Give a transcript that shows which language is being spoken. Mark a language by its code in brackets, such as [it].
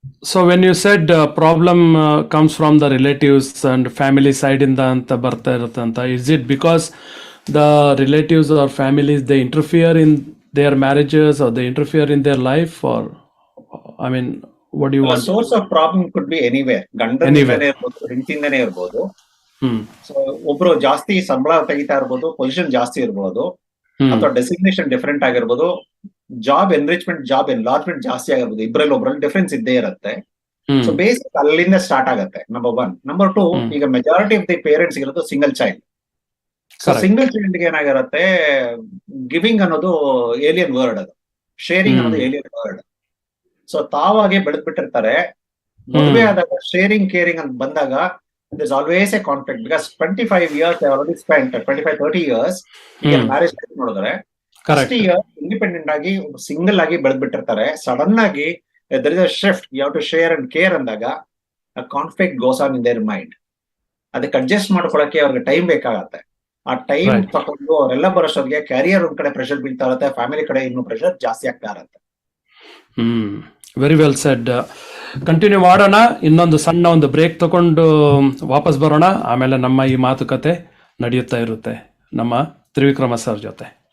[en] So when you said problem comes from the relatives and family side [kn] inda anta barta irutte anta, [en] is it because the relatives or families they interfere in their marriages or they interfere in their life, or I mean what you want? Source of problem could be anywhere, [kn] ಗಂಡನಿಂದನೇ ಇರ್ಬೋದು, ಹೆಂಡತಿಯಿಂದನೇ ಇರ್ಬೋದು. So ಒಬ್ರು ಜಾಸ್ತಿ ಸಂಬಳ ತೆಗಿತಾ ಇರ್ಬೋದು, position ಜಾಸ್ತಿ ಇರ್ಬೋದು, ಅಥವಾ ಡೆಸಿಗ್ನೇಷನ್ ಡಿಫರೆಂಟ್ ಆಗಿರ್ಬೋದು, ಜಾಬ್ ಎನ್ರಿಚ್ಮೆಂಟ್, ಜಾಬ್ ಎನ್ಲಾರ್ಜ್ಮೆಂಟ್ ಜಾಸ್ತಿ ಆಗಿರ್ಬೋದು. ಇಬ್ರಲ್ಲಿ ಒಬ್ರಲ್ಲಿ ಡಿಫರೆನ್ಸ್ ಇದ್ದೇ ಇರುತ್ತೆ. ಸೊ ಬೇಸಿಕ್ ಅಲ್ಲಿಂದ ಸ್ಟಾರ್ಟ್ ಆಗುತ್ತೆ. ನಂಬರ್ 1. ನಂಬರ್ 2, ಈಗ ಮೆಜಾರಿಟಿ ಆಫ್ ದಿ ಪೇರೆಂಟ್ಸ್ ಇರೋದು single child. So single child ಏನಾಗಿರುತ್ತೆ, ಗಿವಿಂಗ್ ಅನ್ನೋದು ಏಲಿಯನ್ ವರ್ಡ್, ಅದು ಶೇರಿಂಗ್ ಅನ್ನೋದು ಏಲಿಯನ್ ವರ್ಡ್. ಸೊ ತಾವಾಗೆ ಬೆಳೆದ್ಬಿಟ್ಟಿರ್ತಾರೆ. ಮದುವೆ ಆದಾಗ ಶೇರಿಂಗ್ ಕೇರಿಂಗ್ ಅಂತ ಬಂದಾಗ [en] there's always a conflict because 25 years they already spent, [kn] 25-30 years ಈಗ ಮ್ಯಾರೇಜ್ ನೋಡಿದ್ರೆ 60 years ಇಂಡಿಪೆಂಡೆಂಟ್ ಆಗಿ ಸಿಂಗಲ್ ಆಗಿ ಬೆಳೆದ್ಬಿಟ್ಟಿರ್ತಾರೆ. ಸಡನ್ ಆಗಿ [en] there is a shift, you have to share and care ಅಂದಾಗ a conflict goes on in their mind. [kn] ಅದಕ್ಕೆ adjust ಮಾಡ್ಕೊಳಕ್ಕೆ ಅವ್ರಿಗೆ time ಬೇಕಾಗತ್ತೆ. ಆ ಟೈಮ್ ತಗೊಂಡು ಅವರೆಲ್ಲ ಬರೋಷ್ಟೊತ್ತಿಗೆ ಕ್ಯಾರಿಯರ್ ಒಂದ್ ಕಡೆ ಪ್ರೆಷರ್ ಬೀಳ್ತಾ ಇರುತ್ತೆ, ಫ್ಯಾಮಿಲಿ ಕಡೆ ಇನ್ನೂ ಪ್ರೆಷರ್ ಜಾಸ್ತಿ ಆಗ್ತಾ ಇರುತ್ತೆ. [en] Very well said. [kn] ಕಂಟಿನ್ಯೂ ಮಾಡೋಣ. ಇನ್ನೊಂದು ಸಣ್ಣ ಒಂದು ಬ್ರೇಕ್ ತಗೊಂಡು ವಾಪಸ್ ಬರೋಣ. ಆಮೇಲೆ ನಮ್ಮ ಈ ಮಾತುಕತೆ ನಡೆಯುತ್ತಾ ಇರುತ್ತೆ ನಮ್ಮ ತ್ರಿವಿಕ್ರಮ ಸರ್ ಜೊತೆ.